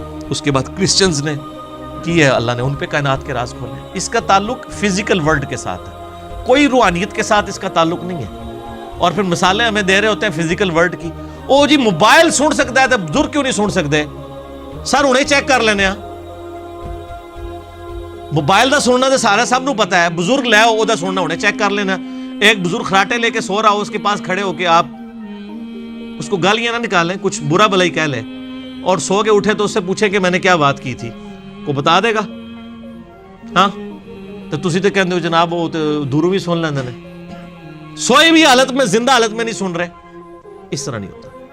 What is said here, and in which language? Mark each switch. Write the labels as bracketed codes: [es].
[ur] اس کے بعد کرسچنز نے کی ہے, اللہ نے ان پہ کائنات کے راز کھولے. اس کا تعلق فزیکل ورلڈ کے ساتھ ہے, کوئی روحانیت کے ساتھ اس کا تعلق نہیں ہے. اور پھر مثالیں ہمیں دے رہے ہوتے ہیں فزیکل ورلڈ کی. او جی موبائل سن سکتا ہے تو بزرگ کیوں نہیں سن سکتے؟ سر انہیں چیک کر لینے ہیں. [pa] موبائل دا سننا تو سارا سب نو پتا ہے, بزرگ لے او دا سننا انہیں چیک کر لینا. [ur] ایک بزرگ خراٹے لے کے سو رہا ہو, اس کے پاس کھڑے ہو کے آپ اس کو گالیاں نہ نکالیں, کچھ برا بھلائی کہہ لیں, اور سو کے اٹھے تو اس سے پوچھیں کہ میں نے کیا بات کی تھی, کو بتا دے گا. [pa] ہاں تو تسی تو کہندے ہو جناب وہ دوروں بھی سن لیندے نے, سوئے بھی حالت میں زندہ حالت میں نہیں سن رہے. [ur] اس طرح نہیں ہوتا.